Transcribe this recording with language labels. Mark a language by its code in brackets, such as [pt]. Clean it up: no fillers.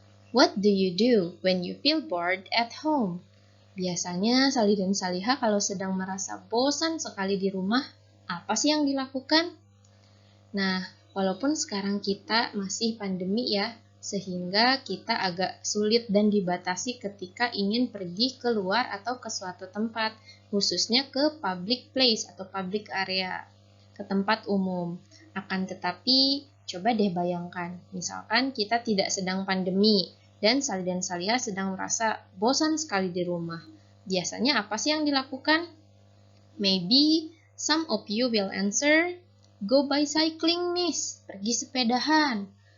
[en] What do you do when you feel bored at home? [id] Biasanya Salih dan Salihah kalau sedang merasa bosan sekali di rumah, apa sih yang dilakukan? Nah, walaupun sekarang kita masih pandemi ya, sehingga kita agak sulit dan dibatasi ketika ingin pergi keluar atau ke suatu tempat, khususnya ke [en] public place atau public area, [id] ke tempat umum. Akan tetapi, coba deh bayangkan, misalkan kita tidak sedang pandemi, dan Salih dan Salihah sedang merasa bosan sekali di rumah. Biasanya apa sih yang dilakukan? [en] Maybe some of you will answer, go bicycling, Miss, [id] pergi sepedahan.